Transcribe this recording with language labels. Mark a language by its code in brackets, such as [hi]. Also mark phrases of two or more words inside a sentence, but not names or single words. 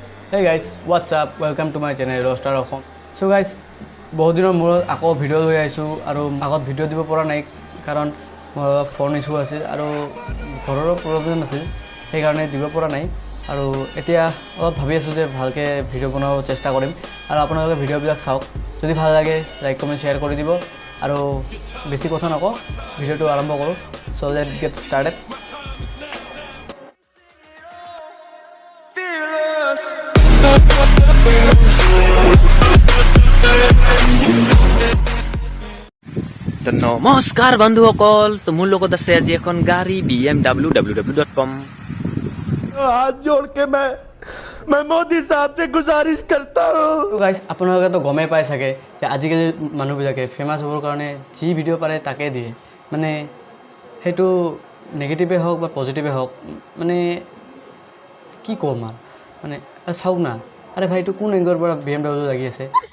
[en] Hey guys, what's up? Welcome to my channel Roaster Ofom. So guys, [as] বহুত দিনৰ মূৰত আকৌ ভিডিঅ' লৈ আহিছোঁ আৰু আগত ভিডিঅ' দিব পৰা নাই কাৰণ মোৰ অলপ ফোন ইছ্যু আছিল আৰু ঘৰৰো প্ৰব্লেম আছিল সেইকাৰণে দিব পৰা নাই আৰু এতিয়া অলপ ভাবি আছোঁ যে ভালকৈ ভিডিঅ' বনাব চেষ্টা কৰিম আৰু আপোনালোকে ভিডিঅ'বিলাক চাওক যদি ভাল লাগে লাইক কমেণ্ট শ্বেয়াৰ কৰি দিব আৰু বেছি কথা নকওঁ ভিডিঅ'টো আৰম্ভ কৰোঁ [en] so let's get started [as] তো নমস্কাৰ বন্ধুসকল তো মোৰ লগত আছে আজি এখন গাড়ী BMW www.com [hi] हाथ जोड़ के मैं मोदी साहब से गुजारिश करता हूँ। [as] তো গাইজ আপোনালোকেতো গমেই পাই চাগে যে আজিকালি মানুহবিলাকে ফেমাছ হ'বৰ কাৰণে যি ভিডিঅ' পাৰে তাকে দিয়ে মানে সেইটো নেগেটিভে হওক বা পজিটিভে হওক মানে কি ক'ম আৰু মানে চাওক না [hi] अरे भाई [as] এইটো কোন এংগলৰ পৰা BMW লাগি আছে